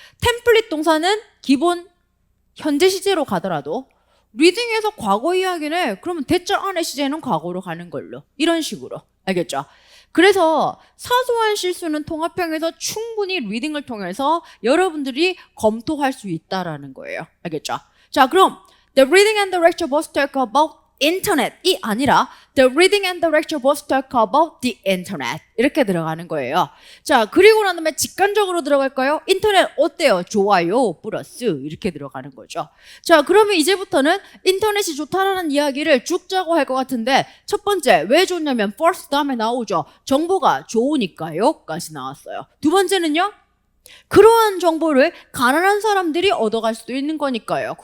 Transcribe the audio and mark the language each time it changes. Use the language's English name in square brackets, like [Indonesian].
[Korean] 템플릿 동사는 기본 현재 시제로 가더라도 리딩에서 과거 이야기네, 그러면 대절 안에 시제는 과거로 가는 걸로. 이런 식으로. 알겠죠? 그래서 사소한 실수는 통합형에서 충분히 리딩을 통해서 여러분들이 검토할 수 있다라는 거예요. 알겠죠? 자, 그럼 [English] the reading and the lecture both talk about internet이 아니라 the reading and the lecture both talk about the internet [Korean] 이렇게 들어가는 거예요. 자, 그리고 난 다음에 직관적으로 들어갈까요? 인터넷 어때요? 좋아요 플러스 이렇게 들어가는 거죠. 자, 그러면 이제부터는 인터넷이 좋다라는 이야기를 쭉 짜고 할 것 같은데, 첫 번째 왜 좋냐면 first 다음에 나오죠. 정보가 좋으니까요 까지 나왔어요. 두 번째는요, 그러한 정보를 가난한 사람들이 얻어갈 수도 있는 거니까요.